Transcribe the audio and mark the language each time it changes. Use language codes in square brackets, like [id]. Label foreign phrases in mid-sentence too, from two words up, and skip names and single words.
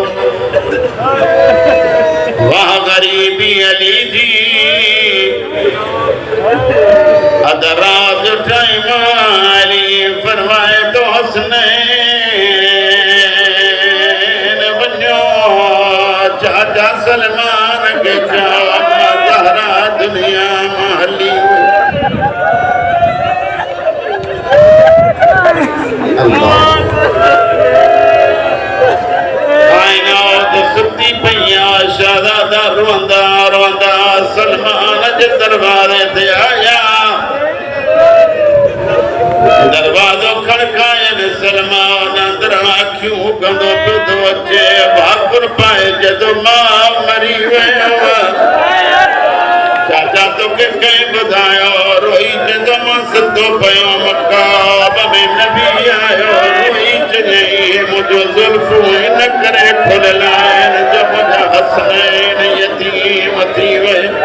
[sd] वाह ग़रीबी अली जी अदरा जो टाइम अली फरमाए तो हसनैन वञो चाचा सलमान के ज़हरा दुनिया में हली। कायनात सुती पईया शहज़ादा रोंदा रोंदा सलमान जे दरबारे ते आया। दरवाज़ो खड़कायनि सलमान अंदर अखियूं कंदो पियो थो अचे। भाकुर पाए जदो मां मरी वियो चाचा तोखे कंहिं ॿुधायो रोई जदो मां सिधो पियो मकाब में नबी आयो रोई चयईं मुंहिंजो ज़ुल्फ़ूं हिन करे खुलियल आहिनि जो मुंहिंजा हसनैन यतीम थी विया।